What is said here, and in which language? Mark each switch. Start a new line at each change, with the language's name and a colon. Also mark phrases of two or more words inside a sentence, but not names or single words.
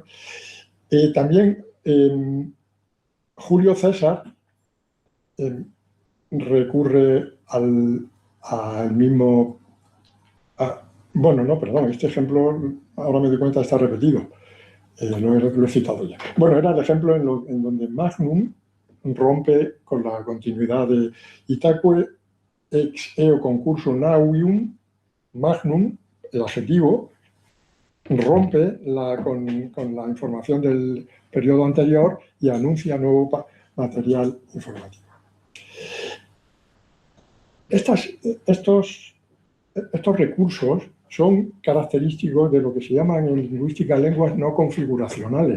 Spanish: También Julio César recurre al mismo... este ejemplo, ahora me doy cuenta, está repetido. Lo he citado ya. Bueno, era el ejemplo en donde magnum rompe con la continuidad de
Latin: itaque ex eo concurso navium.
Spanish: Magnum, el adjetivo, rompe con la información del periodo anterior y anuncia nuevo material informativo. Estos recursos son característicos de lo que se llaman en lingüística lenguas no configuracionales.